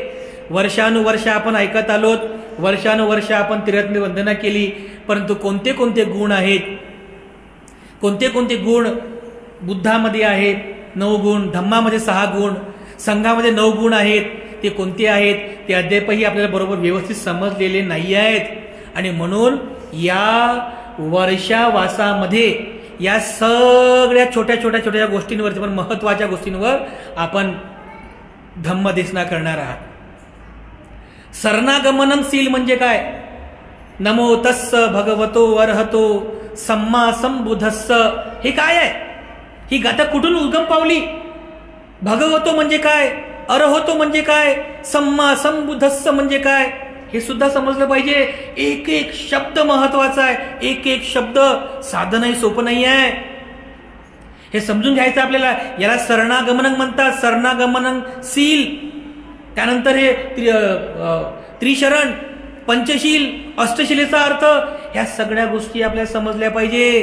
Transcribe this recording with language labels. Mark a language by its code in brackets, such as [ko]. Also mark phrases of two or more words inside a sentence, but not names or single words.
[mr] वर्षानुवर्ष आपण ऐकत आलोत, वर्षानुवर्ष आपण त्रिरत्न वंदना केली, परंतु कोणते कोणते गुण आहेत, कोणते कोणते गुण बुद्धामध्ये आहेत, 9 गुण, धम्मामध्ये 6 गुण, संघामध्ये 9 गुण आहेत, ते कोणते आहेत ते अद्यापही आपल्याला बरोबर व्यवस्थित समजलेले नाही आहेत. आणि म्हणून या वर्षावासामध्ये या सगळ्या छोट्या छोट्या छोट्या गोष्टींवरती, पण महत्वाच्या गोष्टींवर आपण धम्मदेशना करणार आहात. शरणागमनम सील म्हणजे काय, [pi] नमो तस्स भगवतो अरहतो सम्मा संबुद्धस्स, [mr] हे काय आहे, ही गाथा कुठून उगम पावली. भगवतो म्हणजे काय, अरहतो म्हणजे काय, [pi] सम्मा संबुद्धस्स [mr] म्हणजे काय, हे सुद्धा समजलं पाहिजे. एक एक शब्द महत्वाचा आहे. एक एक शब्द साधं नाही, सोपं नाही आहे. हे समजून घ्यायचं आपल्याला. याला शरणागमन म्हणतात, शरणागमन सील. त्यानंतर हे त्रिशरण, पंचशील, अष्टशिलेचा अर्थ, ह्या सगळ्या गोष्टी आपल्याला समजल्या पाहिजे.